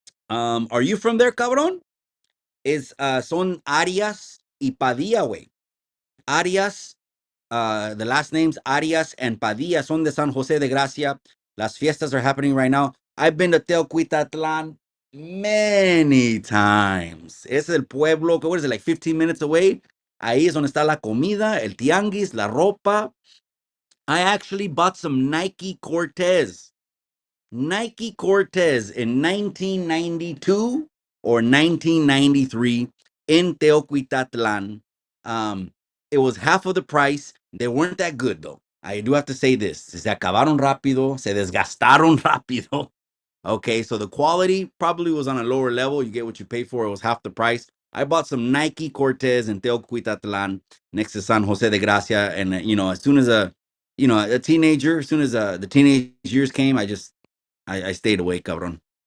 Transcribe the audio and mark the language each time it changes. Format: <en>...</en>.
<en>Are you from there, cabron? Is,</en> <es>son Arias y Padilla,</es> <en>way. Arias, the last names Arias and Padilla</en> <es>son de</es> <en>San Jose de Gracia.</en> <es>Las fiestas</es> <en>are happening right now. I've been to Teocuitatlan many times.</en> <es>Es el pueblo,</es> <en>what is it, like 15 minutes away?</en> <es>Ahí es donde está la comida, el tianguis, la ropa.</es> <en>I actually bought some Nike Cortez in 1992 or 1993 in Teocuitatlan. It was half of the price. They weren't that good, though. I do have to say this.</en> <es>Se acabaron rápido, se desgastaron rápido.</es> <en>Okay, so the quality probably was on a lower level. You get what you pay for. It was half the price. I bought some Nike Cortez in Teocuitatlan next to San Jose de Gracia. And, you know, as soon as a teenager, as soon as the teenage years came, I stayed away, cabron.</en>